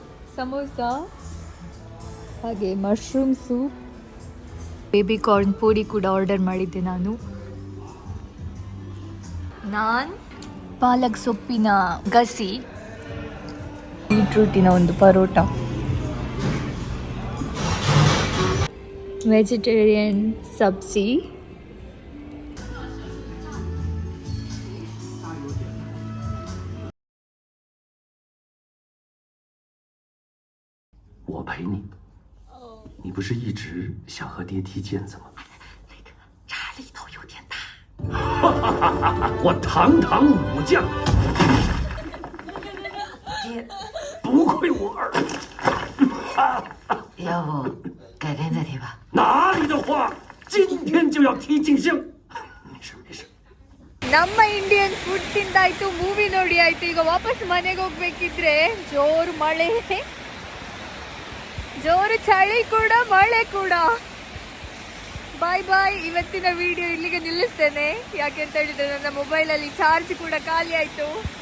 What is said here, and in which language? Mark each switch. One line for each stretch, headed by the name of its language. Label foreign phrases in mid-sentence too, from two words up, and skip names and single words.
Kannada: ಸಮೋಸ, ಹಾಗೆ
English: mushroom soup, baby corn
Kannada: ಪೂರಿ ಕೂಡ ಆರ್ಡರ್ ಮಾಡಿದ್ದೆ ನಾನು. ಪಾಲಕ್ ಸೊಪ್ಪಿನ ಗಸಿ, ಬೀಟ್ರೂಟಿನ ಒಂದು ಪರೋಟ, ವೆಜಿಟೇರಿಯನ್ ಸಬ್ಜಿ,
Chinese: 我陪你。你不是一直想和爹踢毽子吗？那个茶力头有点大。我堂堂武将，爹，不愧我儿。要不改天再踢吧？哪里的话，今天就要踢尽兴。没事没事。
Kannada: ನಮ್ಮ
English: Indian food
Kannada: ತಿಂದಾಯ್ತು, ಮೂವಿ ನೋಡಿ ಆಯ್ತು. ಈಗ ವಾಪಸ್ ಮನೆಗೆ ಹೋಗ್ಬೇಕಿದ್ರೆ ಜೋರು ಮಳೆ, ಜೋರು ಚಳಿ ಕೂಡ, ಮಳೆ ಕೂಡ.
English: bye bye.
Kannada: ಇವತ್ತಿನ ವಿಡಿಯೋ ಇಲ್ಲಿಗೆ ನಿಲ್ಲಿಸ್ತೇನೆ. ಯಾಕೆಂತ ಹೇಳಿದ್ರೆ ನನ್ನ ಮೊಬೈಲಲ್ಲಿ ಚಾರ್ಜ್ ಕೂಡ ಖಾಲಿ ಆಯ್ತು.